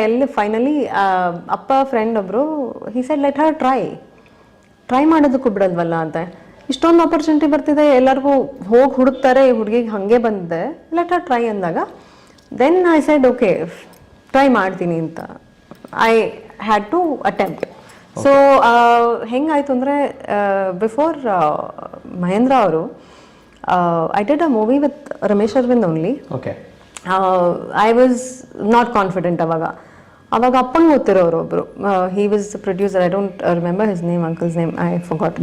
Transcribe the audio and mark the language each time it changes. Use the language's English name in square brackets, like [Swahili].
[Kannada] ಎಲ್ಲಿ ಫೈನಲಿ ಅಪ್ಪ ಫ್ರೆಂಡ್ ಒಬ್ರು [English] he said let her [Kannada] try ಮಾಡೋದಕ್ಕೂ ಬಿಡಲ್ವಲ್ಲ ಅಂತ. ಇಷ್ಟೊಂದು ಆಪರ್ಚುನಿಟಿ ಬರ್ತಿದೆ, ಎಲ್ಲರಿಗೂ ಹೋಗಿ ಹುಡುಕ್ತಾರೆ, ಈ ಹುಡುಗಿಗೆ ಹಾಗೆ ಬಂದಿದೆ, [English] let her try [Kannada] ಅಂದಾಗ [English] then I said okay, [Kannada] try ಮಾಡ್ತೀನಿ ಅಂತ. [English] I had to attempt. [Kannada] So ಹೆಂಗಾಯ್ತು ಅಂದರೆ, [English] Before Mahendra ಅವರು I did a movie with Ramesh Arvind only. Okay. I was not confident [Kannada] ಅವಾಗ. ಅವಾಗ ಅಪ್ಪಂಗೆ ಗೊತ್ತಿರೋರು ಒಬ್ರು, [English] He was producer, I don't remember his name, uncle's name I forgot.